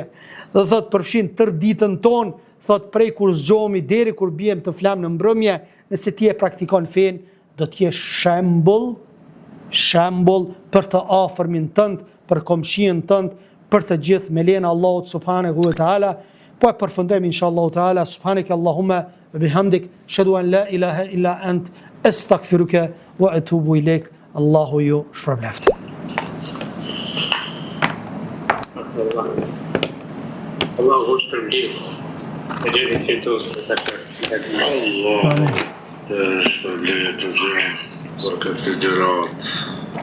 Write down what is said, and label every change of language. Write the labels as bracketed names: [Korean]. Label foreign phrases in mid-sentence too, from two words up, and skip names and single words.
[Albanian] Dhe thot, përfshin tërë ditën tonë, thot, prej kur zgjohemi deri kur bijem të flamë në mbrëmje, nëse ti e praktikon fen, do të jesh shembull për të afërmin tënd, për komshin tënd, për të gjithë me lejen e Allahut [Arabic] سبحانه وتعالى. [Albanian] Po e përfundojmë [Arabic] إن شاء الله تعالى. سبحانك اللهم وبحمدك، أشهد أن لا إله إلا أنت، أستغفرك وأتوب إليك. [Albanian] Allahu ju shpërbleft. Allahu shpërbleft. E deri fitos për ta Allah shpërbleft për këtë gjërat.